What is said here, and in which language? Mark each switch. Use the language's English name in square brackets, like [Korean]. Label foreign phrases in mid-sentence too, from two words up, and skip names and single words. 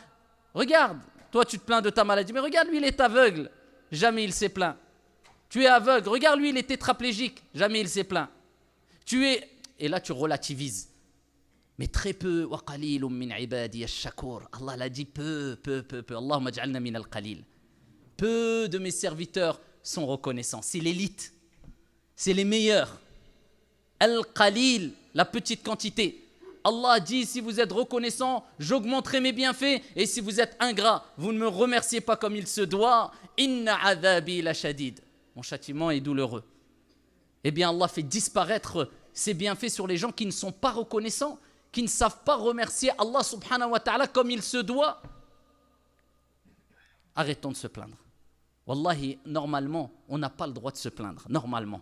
[French] Regarde, toi tu te plains de ta maladie, mais regarde, lui il est aveugle, jamais il s'est plaint. Tu es aveugle, regarde, lui il est tétraplégique, jamais il s'est plaint. Et là tu relativises. Mais très peu, [Arabic] وقليل من عبادي الشكور. [French] Allah l'a dit peu. [Arabic] اللهم اجعلنا من القليل. [French] Peu de mes serviteurs sont reconnaissants. C'est l'élite, c'est les meilleurs. Al-qalil, la petite quantité. Allah dit, si vous êtes reconnaissant, j'augmenterai mes bienfaits. Et si vous êtes ingrat, vous ne me remerciez pas comme il se doit. [Arabic] إن عذابي لشديد. [French] Mon châtiment est douloureux. Eh bien, Allah fait disparaître ces bienfaits sur les gens qui ne sont pas reconnaissants, qui ne savent pas remercier Allah [Arabic] سبحانه وتعالى [French] comme il se doit. Arrêtons de se plaindre. Wallahi, normalement, on n'a pas le droit de se plaindre, normalement.